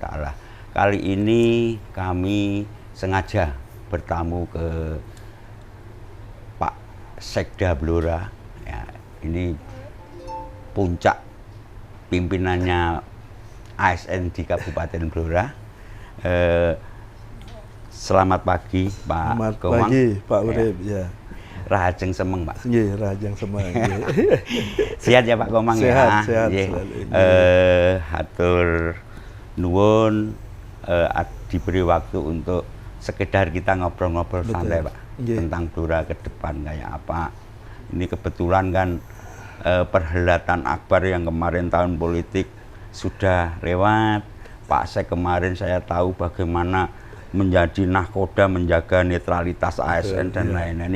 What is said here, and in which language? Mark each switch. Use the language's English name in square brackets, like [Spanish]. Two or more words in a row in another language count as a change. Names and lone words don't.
[Indonesian] Kali ini kami sengaja bertamu ke Pak Sekda Blora. Ya, ini puncak pimpinannya ASN di Kabupaten Blora. Selamat pagi Pak Komang. Selamat pagi Pak Urip ya. [Balinese] Rahajeng semeng Pak. Nggih, rahajeng semeng. [Indonesian] Sehat ya Pak Komang ya. Sehat. [Javanese] Hatur nuwun [Indonesian] diberi waktu untuk sekedar kita ngobrol-ngobrol santai Pak tentang Blora ke depan kayak apa. Ini kebetulan kan perhelatan akbar yang kemarin tahun politik sudah lewat. Pak Sek kemarin saya tahu bagaimana menjadi nahkoda menjaga netralitas ASN dan lain-lain.